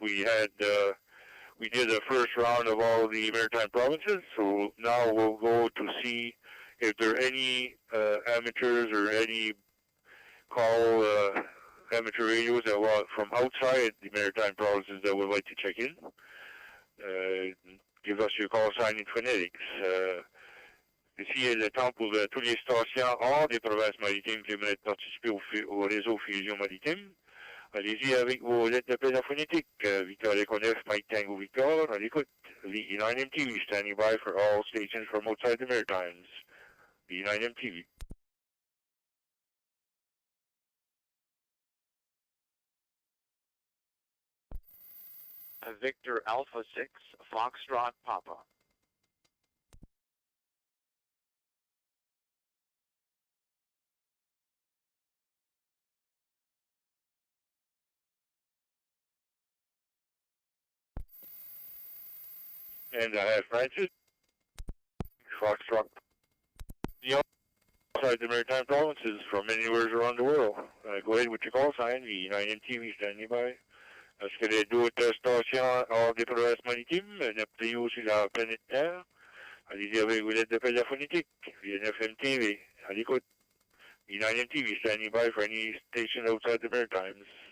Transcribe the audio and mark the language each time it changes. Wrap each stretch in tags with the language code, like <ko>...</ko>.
<en>We did the first round of all the maritime provinces, so now we'll go to see if there are any amateurs or any call amateur radios that want from outside the maritime provinces that would like to check in. Give us your call sign in phonetics.</en> <fr>Ici est le temps pour tous les stations hors des provinces maritimes qui veulent participer au réseau Fusion Maritime. Allez-y avec vos lettres d'appel phonétique.</fr> <en>Victor Echo 9, Mike Tango Victor,</en> <fr>à l'écoute.</fr> <en>VE9 MTV, standing by for all stations from outside the Maritimes. VE9 MTV. Victor Alpha 6, Foxtrot Papa. And I have Francis, Foxtrot. The outside the Maritime provinces from anywhere around the world. Go ahead with your call sign, VE9 MTV, standing by.</en> <fr>Est-ce que les d'autres stations hors des provinces maritimes, n'appelez aussi la planète Terre? Allez-y avec vos lettres d'appel phonétique, VE9 MTV, à l'écoute.</fr> <en>VE9 MTV, standing by for any station outside the Maritimes.</en>